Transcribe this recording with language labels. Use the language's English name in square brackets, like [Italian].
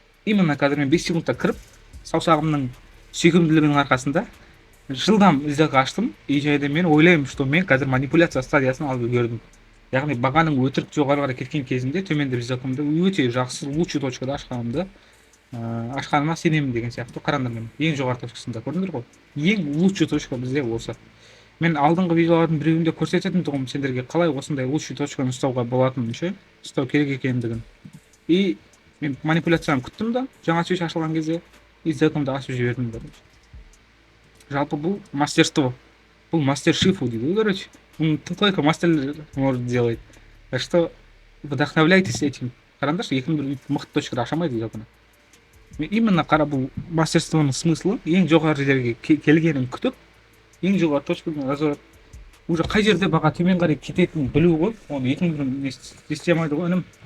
[Kazakh] Именно қазір мен 5 секундта кіріп, саусағымның сүйкімділігінің арқасында жылдам сделка аштым. И және мен ойлаймын, что мен қазір манипуляция стадиясын алып үлгердім. Яғни бағаның өтірік жоғары қарай кеткен кезінде төменде сделкамды өте жақсы лучший точкада ашқаныма сенемін деген сияқты. Қараңдар, мен ең жоғары точкасында көрдіңдер ғой. Ең лучший точка бізде осы. Мен алдыңғы видеолардың біреуінде көрсететін тұғым сендерге қалай осындай лучший точканы ұстауға болатынын ше, ұстау керек екендігін. И мен манипуляцияны күттім да, жаңа свич ашылған кезде сделкамды ашып жібердім. Жалпы бұл мастерство. Бұл мастер шифу дейді, короче. [Russian] Только мастер может делать. Так что вдохновляйтесь этим. [Kazakh] Қараңдаршы, екінің бір мықты точкада ашамайды сделканы. Именно қара бұл мастерствоның смыслы ең жоғары жерге келгенін күтіп, ең жоғары точкадан разворот. Уже қай жерде баға төмен қарай кететінін білу ғой. Оны екінің не істей алмайды ғой, інім.